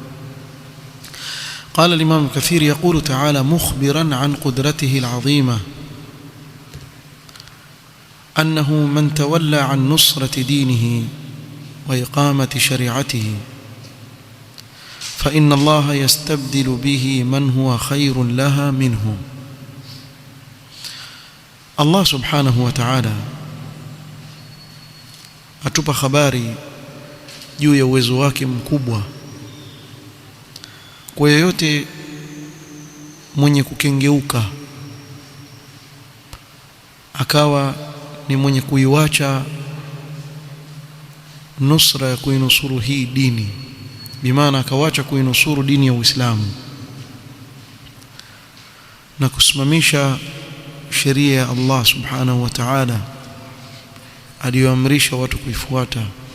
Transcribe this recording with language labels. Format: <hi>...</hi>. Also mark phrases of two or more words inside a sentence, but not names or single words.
<ar>قال الإمام الكثير: يقول تعالى مخبرا عن قدرته العظيمة أنه من تولى عن نصرة دينه وإقامة شريعته فإن الله يستبدل به من هو خير لها منه.</ar> <sw>Allah</sw> <ar>سبحانه وتعالى</ar> <sw>atupa habari juu ya uwezo wake mkubwa kwa yeyote mwenye kukengeuka akawa ni mwenye kuiwacha nusra ya kuinusuru hii dini, bimaana akawacha kuinusuru dini ya Uislamu na kusimamisha sheria ya Allah</sw> <ar>سبحانه وتعالى</ar> <sw>aliyoamrisha watu kuifuata.</sw>